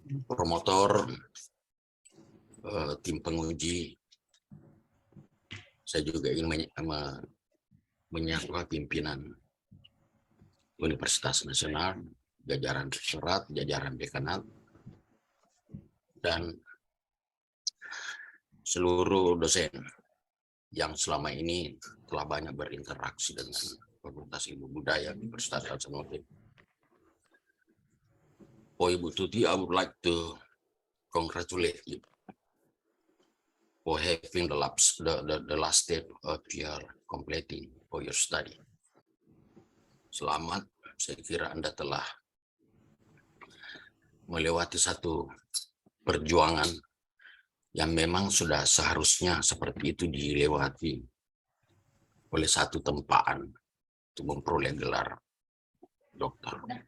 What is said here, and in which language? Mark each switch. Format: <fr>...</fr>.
<id>Promotor, tim penguji, saya juga ingin menyapa pimpinan Universitas Nasional, jajaran rektorat, jajaran dekanat, dan seluruh dosen yang selama ini telah banyak berinteraksi dengan Fakultas Ilmu Budaya Universitas Hasanuddin.</id> <en>For Ibu Tuti, I would like to congratulate you for having the last step of your completing for your study.</en> <id>Selamat, saya kira Anda telah melewati satu perjuangan yang memang sudah seharusnya seperti itu dilewati oleh satu tempaan untuk memperoleh gelar doktor.</id>